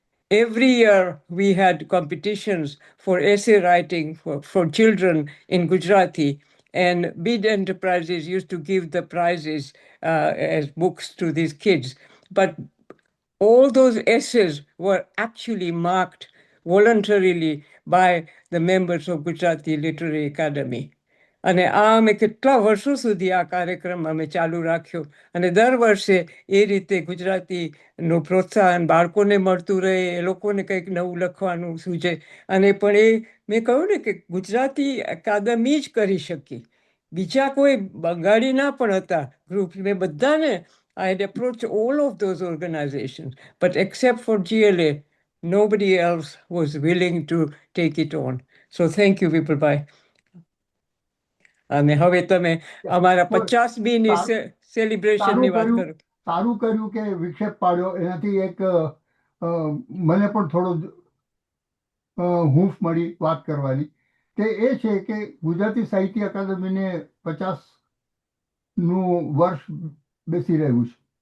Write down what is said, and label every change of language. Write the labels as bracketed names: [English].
[English] Every year, we had competitions for essay writing for children in Gujarati, and Bid Enterprises used to give the prizes as books to these kids. But all those essays were actually marked voluntarily by the members of Gujarati Literary Academy. [Gujarati] અને આ અમે કેટલા વર્ષો સુધી આ કાર્યક્રમ અમે ચાલુ રાખ્યો અને દર વર્ષે એ રીતે ગુજરાતીનું પ્રોત્સાહન બાળકોને મળતું રહે, એ લોકોને કંઈક નવું લખવાનું સૂઝે. અને પણ એ મેં કહ્યું ને કે ગુજરાતી અકાદમી જ કરી શકી, બીજા કોઈ બંગાળીના પણ હતા ગ્રુપ. મેં બધાને [English] I had approached all of those organizations, but except for GLA, nobody else was willing to take it on. So thank you, Vipulbhai. [Gujarati] અને હવે તમે અમારા 50મીની સેલિબ્રેશનની વાત કરો. સારું કર્યું કે વિક્ષેપ પાડ્યો, એનાથી એક મને પણ થોડો હૂંફ મળી વાત કરવાની. તે એ છે કે ગુજરાતી સાહિત્ય અકાદમીને 50નું વર્ષ બેસી રહ્યું છે.